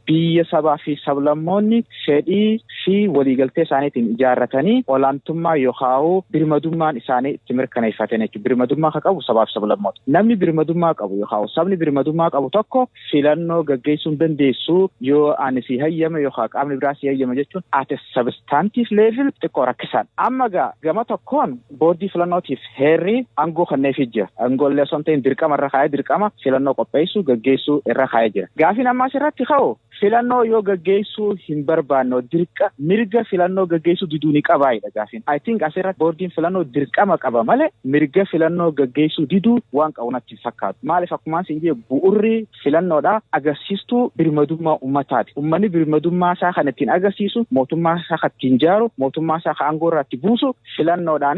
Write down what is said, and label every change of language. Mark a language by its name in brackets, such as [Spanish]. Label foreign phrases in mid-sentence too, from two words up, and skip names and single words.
[Oromo] Biyya sabaa fi sablammoonni fedhii fi waliigaltee isaaniitiin ijaarratanii olaantummaa yookaan birmadummaan isaanii itti mirkaneeffatan jechuudha. Birmadummaa kan qabu sabaa fi sablammoota. Namni birmadummaa qabu yookaan sabni birmadummaa qabu tokko filannoo gaggeessuu hin dandeessu yoo ani si hayyame yookaan qaamni biraa si hayyame jechuun [English] at a substantive level [Oromo] xiqqoo rakkisaadha. Amma gama tokkoon boordii filannootiif heerri aangoo kenneefii jira. Aangoolee osoo hin ta'in dirqama irra kaa'ee dirqama filannoo qopheessuu gaggeessuu irra kaa'ee jira. Gaafiin ammaa asirratti ka'u filannoo yoo gaggeessuu hin barbaanne mirga filannoo gaggeessuu diduu ni qabaayidha gaafiin. [English] I think [Oromo] asirratti boordiin filannoo dirqama qaba malee mirga filannoo gaggeessuu diduu waan qabu natti hin fakkaatu. Maaliif akkuma isin jedhe bu'urri filannoodha agarsiistuu birmadummaa ummataati. Uummanni birmadummaa isaa kan ittiin agarsiisu mootummaa isaa kan ittiin ijaaru mootummaa isaa kan aangoo irratti buusu filannoodhaani.